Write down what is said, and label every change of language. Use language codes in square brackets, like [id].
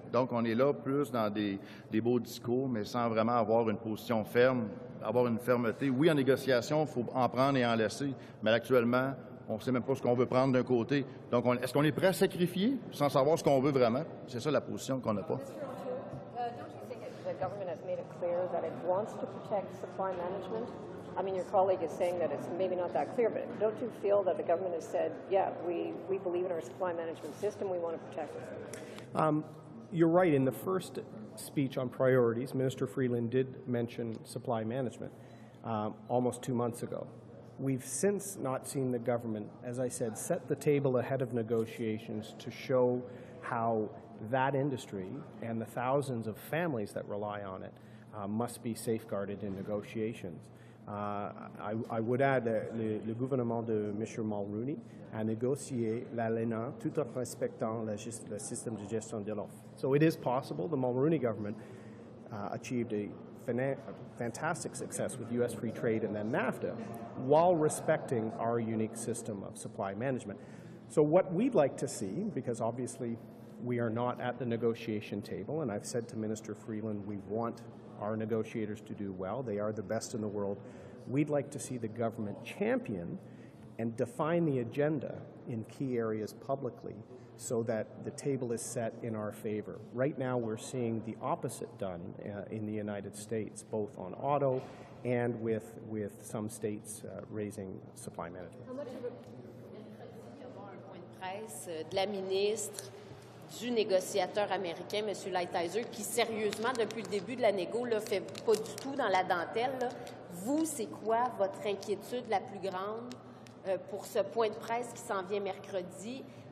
[fr] Donc, on est là plus dans des beaux discours, mais sans vraiment avoir une position ferme, avoir une fermeté. Oui, en négociation, il faut en prendre et en laisser, mais actuellement, on ne sait même pas ce qu'on veut prendre d'un côté. Donc, est-ce qu'on est prêt à sacrifier sans savoir ce qu'on veut vraiment? C'est ça la position qu'on n'a pas. [en] Don't you think the government has made it clear that it wants to protect supply management? I mean, your colleague is saying that it's maybe not that clear, but don't you feel that the government has said, yeah, we believe in our supply management system, we want to protect it? You're right. In the first speech on priorities, Minister Freeland did mention supply management almost 2 months ago. We've since not seen the government, as I said, set the table ahead of negotiations to show how that industry and the thousands of families that rely on it must be safeguarded in negotiations. I would add [fr] le gouvernement de M. Mulroney a négocié l'ALENA tout en respectant le système de gestion de l'offre. [en] So it is possible. The Mulroney government achieved a fantastic success with U.S. free trade and then NAFTA while respecting our unique system of supply management. So what we'd like to see, because obviously we are not at the negotiation table, and I've said to Minister Freeland we want our negotiators to do well. They are the best in the world. We'd like to see the government champion and define the agenda in key areas publicly so that the table is set in our favor. Right now, we're seeing the opposite done in the United States, both on auto and with some states raising supply management. [fr] Mercredi, il y aura un point de presse de la ministre, du négociateur américain, M. Lighthizer, qui sérieusement, depuis le début de la négo, ne fait pas du tout dans la dentelle. Là. Vous, c'est quoi votre inquiétude la plus grande pour ce point de presse qui s'en vient mercredi?